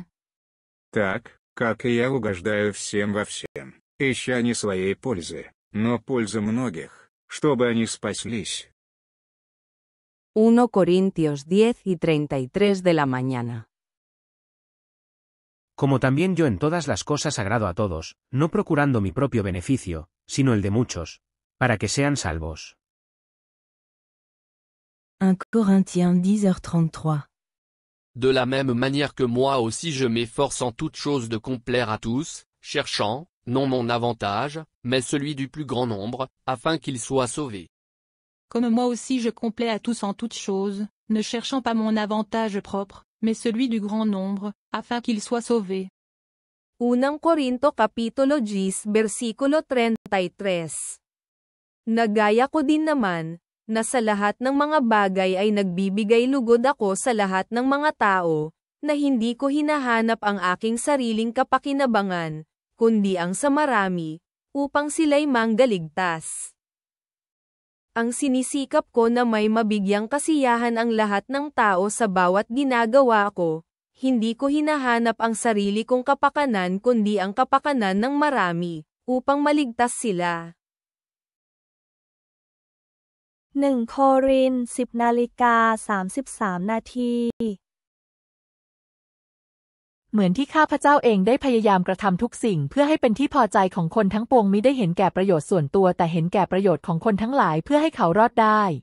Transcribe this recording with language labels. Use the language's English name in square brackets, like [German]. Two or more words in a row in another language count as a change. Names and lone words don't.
[Russian] Так, как и я угождаю всем во всем, ища не своей пользы, но пользы многих, чтобы они спаслись. [Spanish] 1 Corintios 10:33 de la mañana. Como también yo en todas las cosas agrado a todos, no procurando mi propio beneficio, sino el de muchos, para que sean salvos. [French] 1 Corinthiens 10h33. De la même manière que moi aussi je m'efforce en toutes choses de complaire à tous, cherchant, non mon avantage, mais celui du plus grand nombre, afin qu'ils soient sauvés. Comme moi aussi je complais à tous en toutes choses, ne cherchant pas mon avantage propre, mais celui du grand nombre, afin qu'ils soient sauvés. [Filipino] 1 Korinto Kapitulo 10 versikulo 33. Nagaya ko din naman, na sa lahat ng mga bagay ay nagbibigay lugod ako sa lahat ng mga tao, na hindi ko hinahanap ang aking sariling kapakinabangan, kundi ang sa marami, upang sila'y manggaligtas. Ang sinisikap ko na may mabigyang kasiyahan ang lahat ng tao sa bawat ginagawa ko, hindi ko hinahanap ang sarili kong kapakanan kundi ang kapakanan ng marami, upang maligtas sila. [Thai] 1 โครินธ์ 10:33 นาที เหมือนที่ข้าพเจ้าเองได้พยายามกระทำทุกสิ่งเพื่อให้เป็นที่พอใจของคนทั้งปวงมิได้เห็นแก่ประโยชน์ส่วนตัวแต่เห็นแก่ประโยชน์ของคนทั้งหลายเพื่อให้เขารอดได้